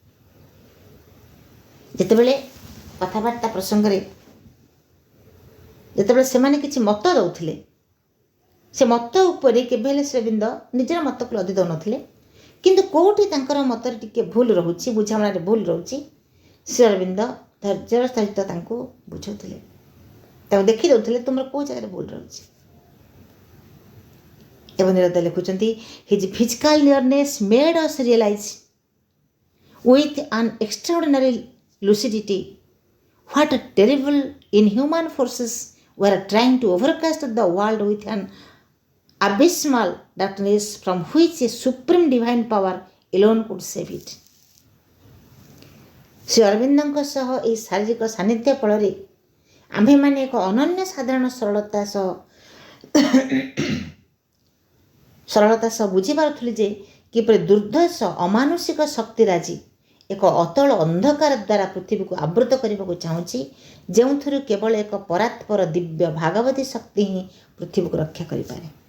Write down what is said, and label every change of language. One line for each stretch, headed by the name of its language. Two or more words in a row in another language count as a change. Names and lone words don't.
Odia: ଯେତେବେଳେ କଥାବାର୍ତ୍ତା ପ୍ରସଙ୍ଗରେ ଯେତେବେଳେ ସେମାନେ କିଛି ମତ ଦେଉଥିଲେ, ସେ ମତ ଉପରେ କେବେ ହେଲେ ଶ୍ରୀଅରବିନ୍ଦ ନିଜର ମତକୁ ଲଦି ଦେଉନଥିଲେ, କିନ୍ତୁ କେଉଁଠି ତାଙ୍କର ମତରେ ଟିକେ ଭୁଲ ରହୁଛି, ବୁଝାମଣାରେ ଭୁଲ ରହୁଛି, ଶ୍ରୀଅରବିନ୍ଦ ଧୈର୍ଯ୍ୟର ସହିତ ତାଙ୍କୁ ବୁଝାଉଥିଲେ, ତାଙ୍କୁ ଦେଖି ଦେଉଥିଲେ ତୁମର କେଉଁ ଜାଗାରେ ଭୁଲ ରହୁଛି। ଏବଂ ନିରଦ ଲେଖୁଛନ୍ତି,
English: his physical nearness made us realise with an extraordinary lucidity what a terrible inhuman forces were trying to overcast the world with an abysmal darkness from which a supreme divine power alone could save it.
Odia: ଶ୍ରୀ ଅରବିନ୍ଦଙ୍କ ସହ ଏହି ଶାରୀରିକ ସାନ୍ନିଧ୍ୟ ଫଳରେ ଆମ୍ଭେମାନେ ଏକ ଅନନ୍ୟ ସାଧାରଣ ସରଳତା ସହ ବୁଝିପାରୁଥିଲୁ ଯେ କିପରି ଦୁର୍ଦ୍ଧର୍ଷ ଅମାନୁଷିକ ଶକ୍ତିରାଜି ଏକ ଅତଳ ଅନ୍ଧକାର ଦ୍ୱାରା ପୃଥିବୀକୁ ଆବୃତ କରିବାକୁ ଚାହୁଁଛି, ଯେଉଁଥିରୁ କେବଳ ଏକ ପରାତ୍ପର ଦିବ୍ୟ ଭାଗବତୀ ଶକ୍ତି ହିଁ ପୃଥିବୀକୁ ରକ୍ଷା କରିପାରେ।